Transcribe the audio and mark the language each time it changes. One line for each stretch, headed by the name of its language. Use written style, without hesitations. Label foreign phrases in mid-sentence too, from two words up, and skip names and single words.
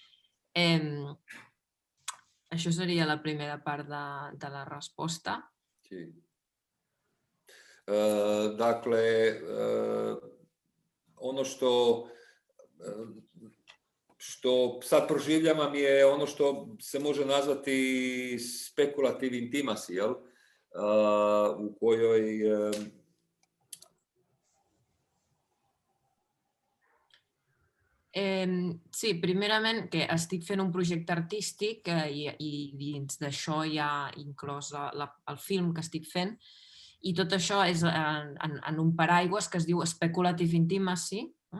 Catalan: Això seria la primera part de la resposta. Sí.
Croatian: Dakle, ono što sad proživljavam je ono što se može nazvati spekulativ intimacy, jel? U kojoj
Catalan: Sí, primerament que estic fent un projecte artístic i dins d'això hi ha inclòs el film que estic fent i tot això és en un paraigües que es diu Speculative Intimacy, no?